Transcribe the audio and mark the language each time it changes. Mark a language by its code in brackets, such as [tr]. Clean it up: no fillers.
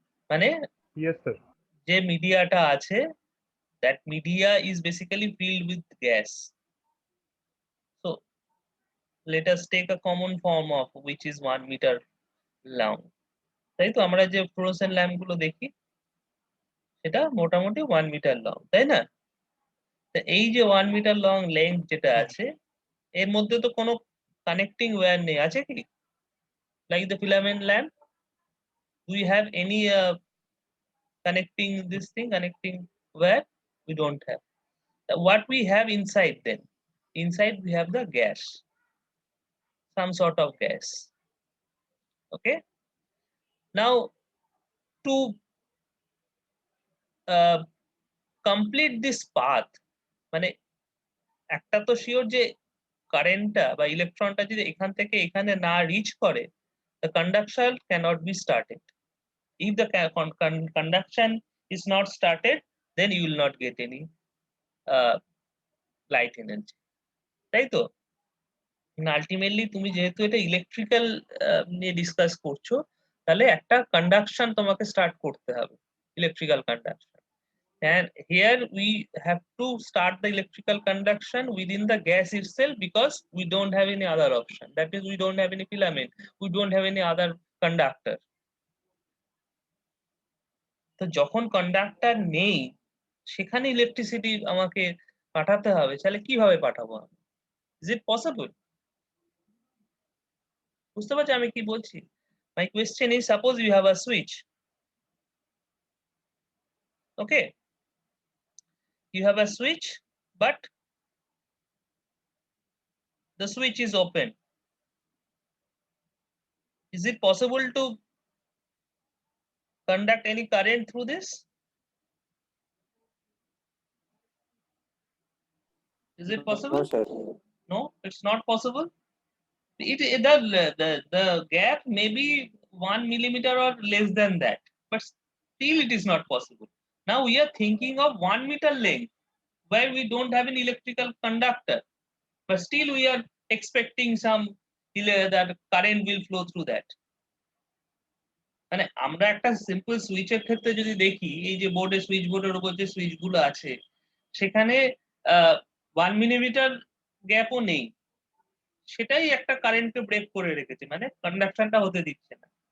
[bn] মানে [en] Yes, sir. [bn] যে মিডিয়াটা আছে, [en] that media is basically filled with gas. So let us take a common form of which is 1 meter long. [bn] তাই তো আমরা যে ফ্লোরোসেন্ট ল্যাম্প গুলো দেখি সেটা মোটামুটি 1 মিটার লং, তাই না? তো এই যে 1 মিটার লং লেন্থ যেটা আছে, এর মধ্যে তো কোনো কানেক্টিং ওয়্যার নেই, আছে কি? [en] Like the filament lamp, do we have any connecting this thing, connecting wire? We don't have. What we have inside then? Inside we have the gas, some sort of gas. Okay. Now to complete this path, [bn] মানে একটা তো sure যে কারেন্টটা বা ইলেকট্রনটা যদি এখান থেকে এখানে না রিচ করে, [en] the conduction cannot be started. If the conduction is not started, then you will not get any light energy, [bn] তাই তো? আলটিমেটলি তুমি যেহেতু এটা ইলেকট্রিক্যাল নিয়ে ডিসকাস করছো, তাহলে একটা কন্ডাকশন তোমাকে স্টার্ট করতে হবে, electrical conduction. [en] And here we have to start the electrical conduction within the gas itself, because we don't have any other option. That is, we don't have any filament, we don't have any other conductor. [bn] তো যখন conductor নেই, সেখানে electricity আমাকে পাঠাতে হবে, তাহলে কিভাবে পাঠাবো আমি? [en] Is it possible? [bn] বুঝতে পারছি আমি কি বলছি? [en] My question is, suppose you have a switch. Okay, you have a switch, but the switch is open. Is it possible to conduct any current through this? Is it possible? No, sir. No, it's not possible. The gap may be 1 millimeter or less than that, but still it is not possible. Now we are thinking of 1 meter length where we don't have an electrical conductor, but still we are expecting some that current will flow through that. [bn] মানে আমরা একটা simple সুইচের ক্ষেত্রে যদি দেখি, এই যে বোর্ডে সুইচ বোর্ডের উপর যে সুইচ গুলো আছে, সেখানে 1 মিলিমিটার গ্যাপও নেই, সেটাই একটা কারেন্টকে ব্রেক করে রেখেছে, মানে কন্ডাকশনটা হতে দিচ্ছে না।